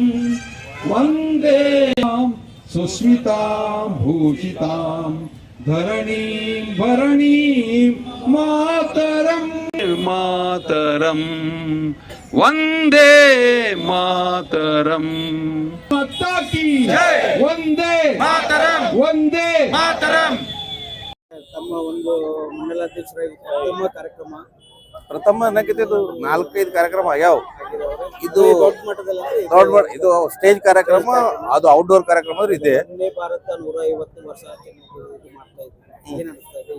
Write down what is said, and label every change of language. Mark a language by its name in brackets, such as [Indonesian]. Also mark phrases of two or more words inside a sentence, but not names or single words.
[Sanskrit] वन्दे सुस्मितां भूषितां धरणीं भरणीं मातरं मातरं वन्दे मातरं [Hindi] माता की जय [Sanskrit] वंदे मातरम वंदे मातरम [Kannada] ತಮ್ಮ ಒಂದು ಮಂಡಲಾಧ್ಯಕ್ಷರಾಗಿ ಪ್ರಥಮ ಕಾರ್ಯಕ್ರಮ ಪ್ರಥಮ ಅನ್ನಕ್ಕಿಂತ ಇದು 4-5 ಕಾರ್ಯಕ್ರಮ ಆಗ್ಯಾವ. ಇದು ದೊಡ್ಡ ಮಟ್ಟದಲ್ಲಿ ಇದು ಸ್ಟೇಜ್ ಕಾರ್ಯಕ್ರಮ, ಅದು ಔಟ್ಡೋರ್ ಕಾರ್ಯಕ್ರಮ ಇದೆ. ವಂದೇ ಭಾರತ 150 ವರ್ಷ ಆಚರಣೆ ಮಾಡ್ತಾ ಇದ್ದೀವಿ. ಏನ್ ಅನಿಸ್ತಾ ಇದೆ?